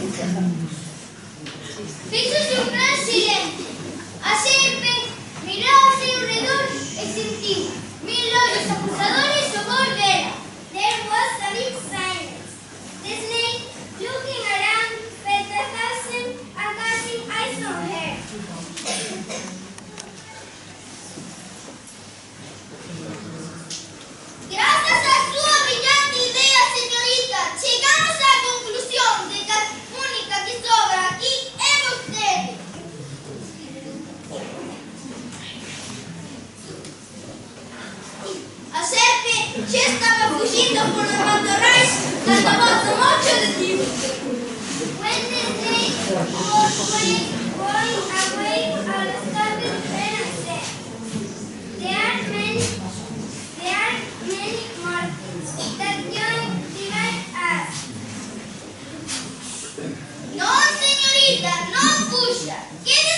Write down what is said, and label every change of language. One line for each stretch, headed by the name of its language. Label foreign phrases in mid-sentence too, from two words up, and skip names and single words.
Galician: Fíxose un gran silencio. A serpe miraba ao seu redor e sentiu 1000 ollos acusadores ao bor dela.
English: There was a big silence. The snake, looking around, felt 1,000 accusing eyes on her.
Galician: Grazas á súa brillante idea, señorita, chegamos á conclusión de que a única que sobra aquí é vostede. A serpe xa estaba fuxindo por os matorrais cando a voz do mocho detivo.
English: When the snake was going away, all stopped and said, There are many more things that divide us.
Galician: Non, señorita, non fuxa. Que